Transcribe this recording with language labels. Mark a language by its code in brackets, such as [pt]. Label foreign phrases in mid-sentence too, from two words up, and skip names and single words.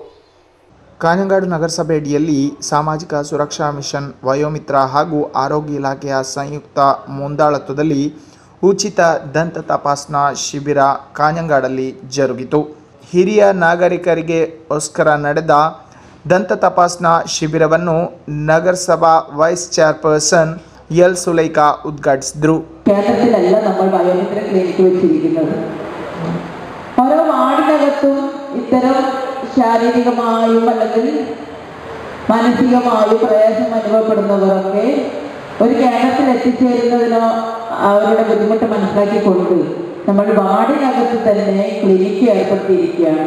[kn] ಕಾಂಜಂಗಾಡು ನಗರಸಭೆ ಅಡಿಯಲ್ಲಿ ಸಾಮಾಜಿಕ ಸುರಕ್ಷಾ ಮಿಷನ್ ವಯೋಮಿತ್ರ ಹಾಗೂ ಆರೋಗ್ಯ ಇಲಾಖೆಯ ಸಂಯುಕ್ತ ಮುಂದಾಳತ್ವದಲ್ಲಿ ಉಚಿತ ದಂತ ತಪಾಸಣಾ ಶಿಬಿರ ಕಾಂಜಂಗಾಡಲ್ಲಿ ಜರುಗಿತು. ಹಿರಿಯ ನಾಗರಿಕರಿಗೆ ಗೋಸ್ಕರ ನಡೆದ ದಂತ ತಪಾಸಣಾ ಶಿಬಿರವನ್ನು ನಗರಸಭಾ [en] vice chairperson [ml] എൽ സുലൈഖ ഉദ്ഘാടിച്ചു. കേരളത്തിലല്ല നമ്മൾ വയോമിത്ര ക്ലിനിക്ക് വെച്ചിരിക്കുന്നത്. ഓരോ വാർഡിനകത്തും ഇത്തരം ശാരീരികമായും അല്ലെങ്കിൽ മാനസികമായും പ്രയാസം അനുഭവപ്പെടുന്നവരൊക്കെ ഒരു കേന്ദ്രത്തിൽ എത്തിച്ചേരുന്നതിനോ അവരുടെ ബുദ്ധിമുട്ട് മനസ്സിലാക്കിക്കൊണ്ട് നമ്മൾ വാർഡിനകത്ത് തന്നെ ക്ലിനിക്ക് ഏർപ്പെടുത്തിയിരിക്കുകയാണ്.